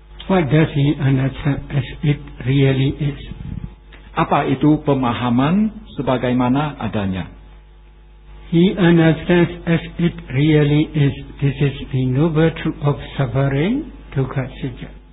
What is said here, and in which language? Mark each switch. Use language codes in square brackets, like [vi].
[en] What does he understand as it really is? [id] Apa itu pemahaman sebagaimana adanya? [en] He understands as it really is. This is the noble truth of suffering, dukkha satya.